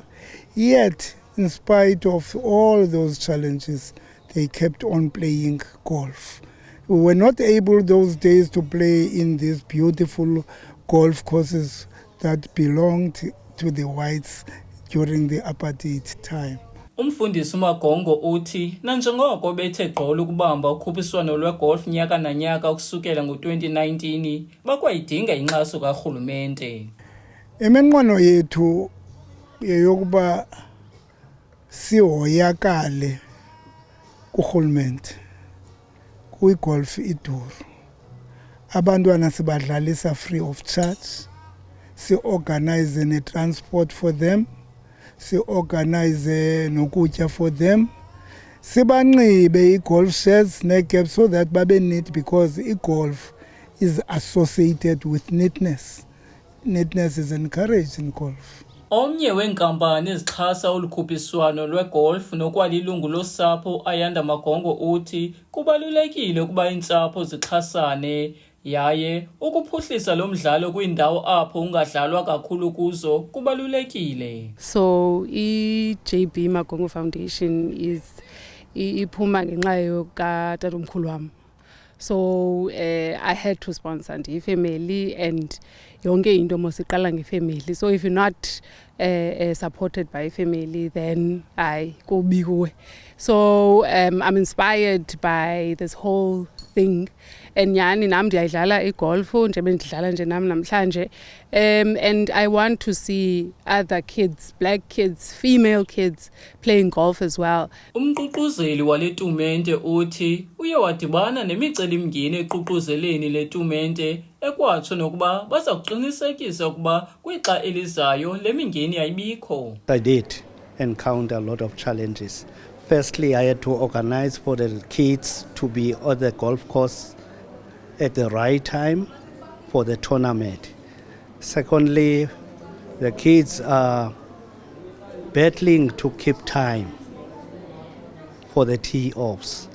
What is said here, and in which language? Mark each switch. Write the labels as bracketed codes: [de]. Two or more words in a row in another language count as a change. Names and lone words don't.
[en] Yet, in spite of all those challenges, they kept on playing golf. We were not able those days to play in these beautiful golf courses that belonged to the whites during the apartheid time. [xh] Umfundisi uMagongo uthi nanjengoko bethe gqolo ukubamba ukhuphiswano lwegolf nyaka nanyaka ukusukela ngo-2019 bakwayidinga inkxaso karhulumente. Iminqweno yethu yeyokuba sihoyakale kurhulumente kwigolf iduru. Abantwana sibadlalisa [en] free of charge, [xh] si-organize ne-transport [en] for them, [xh] si-organize nokutya [en] for them, [xh] sibanxibe i- [en] golf shirts [xh] ne-caps [en] so that [xh] babe neat, because i-golf [en] is associated with neatness. Neatness is encouraged in golf. [xh] Omnye weenkampani ezixhasa olu khuphiswano lwegolf nokwalilungu losapho Ayanda Magongo uthi kubalulekile ukuba iintsapho zixhasane yaye ukuphuhlisa lo mdlalo kwiindawo apho ungadlalwa kakhulu kuzo kubalulekile. So i-JB Magongo Foundation iphuma ngenxa yotatomkhulu wam. [en] So I had to sponsor ndiyifamily, and [xh] yonke into mosiqala ngefamily. [en] So if you're not supported by family, then [xh] kubi kuwe. [en] So I'm inspired by this whole thing. [xh] And nyani nam ndiyayidlala igolf njengoba ndidlala nje nam namhlanje. [en] And I want to see other kids, black kids, female kids playing golf as well. [xh] Umququzeli wale tumente uthi uye wadibana nemicelimngeni eququzeleni le tumente ekwatsho nokuba baza kuqinisekisa ukuba kwixa elizayo le mingeni ayibikho. [en] I did encounter a lot of challenges. Firstly, I had to organize for the kids to be on the golf course at the right time for the tournament. Secondly, the kids are battling to keep time for the tee-offs.